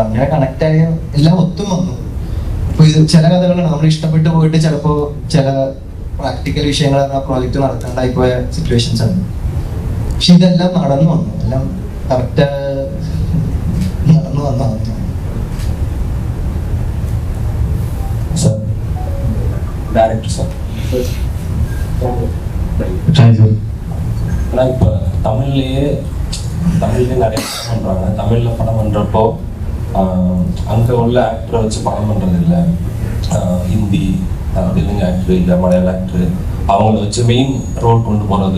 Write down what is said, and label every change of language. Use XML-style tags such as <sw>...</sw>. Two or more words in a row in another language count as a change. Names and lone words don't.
<ml>അങ്ങനെ കണക്റ്റ് ആയ എല്ലാം ഒത്തും വന്നു. അപ്പോൾ ഇത് ചില കഥകളാണ് നമ്മൾ ഇഷ്ടപ്പെട്ട് പോയിട്ട് ചിലപ്പോൾ ചില പ്രാക്ടിക്കൽ വിഷയങ്ങൾ ആ പ്രോജക്റ്റ് നടത്താണ്ടായി പോയ സിറ്റുവേഷൻസ് ആണ്. പക്ഷെ ഇതെല്ലാം നടന്നു വന്നു, എല്ലാം കറക്റ്റ് നടന്നു വന്നതാണ്. ഡയറക്ടർ സാർ,</ml> <ta>ஆனால் இப்போ தமிழ்லேயே நிறைய படம் பண்ணுறாங்க. தமிழில் படம் பண்ணுறப்போ அங்கே உள்ள ஆக்டரை வச்சு படம் பண்ணுறது இல்லை, ஹிந்தி தெலுங்கு ஆக்டர் இல்லை மலையாள ஆக்டர் அவங்கள வச்சு</ta> <en>main role</en> <ta>கொண்டு போகிறது.</ta>